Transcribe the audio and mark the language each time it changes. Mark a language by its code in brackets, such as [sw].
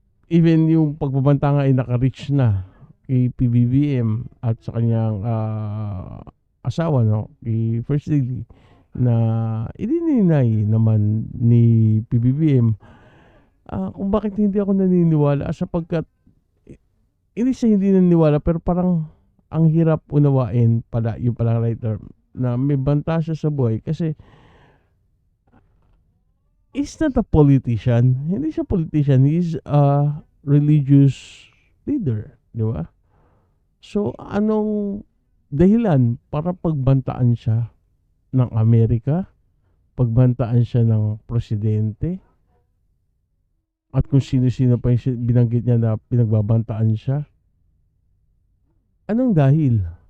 [tl] Even yung pagbabanta nga ay naka-reach na kay PBBM at sa kanyang asawa, no, kay First Lady, na idininay naman ni PBBM kung bakit hindi ako naniniwala, sapagkat hindi siya hindi naniniwala, pero parang ang hirap unawain pala yung pala writer na may banta siya sa buhay kasi [en] he's not a politician. [tl] Hindi siya politician. [en] He's a religious leader, [tl] di ba? So, anong dahilan para pagbantaan siya ng Amerika? Pagbantaan siya ng presidente? At kung sino-sino pa yung binanggit niya na pinagbabantaan siya? Anong dahil?